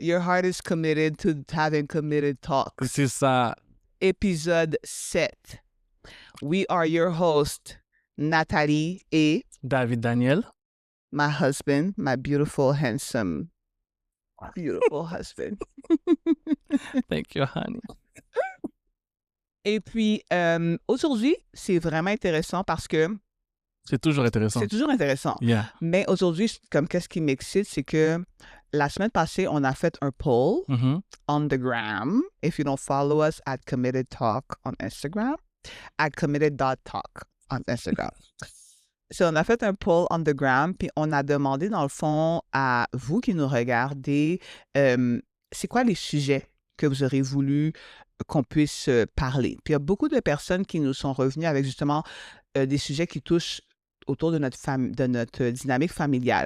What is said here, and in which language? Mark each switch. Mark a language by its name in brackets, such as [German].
[English] Your heart is committed to having committed talks. [French] C'est ça. Épisode 7. [English] We are your host, Nathalie et David Daniel. my husband, my beautiful, handsome, beautiful husband. Thank you, honey. [French] Et puis, aujourd'hui, c'est vraiment intéressant parce que C'est toujours intéressant. c'est toujours intéressant. Yeah. Mais aujourd'hui, comme qu'est-ce qui m'excite, c'est que la semaine passée, on a fait un poll Mhm. [English] on the gram. If you don't follow us at Committed Talk on Instagram, at committed.talk on Instagram. [French] So, on a fait un poll [English] on the gram, [French] puis on a demandé, dans le fond, à vous qui nous regardez, c'est quoi les sujets que vous aurez voulu qu'on puisse parler. Puis il y a beaucoup de personnes qui nous sont revenues avec justement des sujets qui touchent autour de notre dynamique familiale.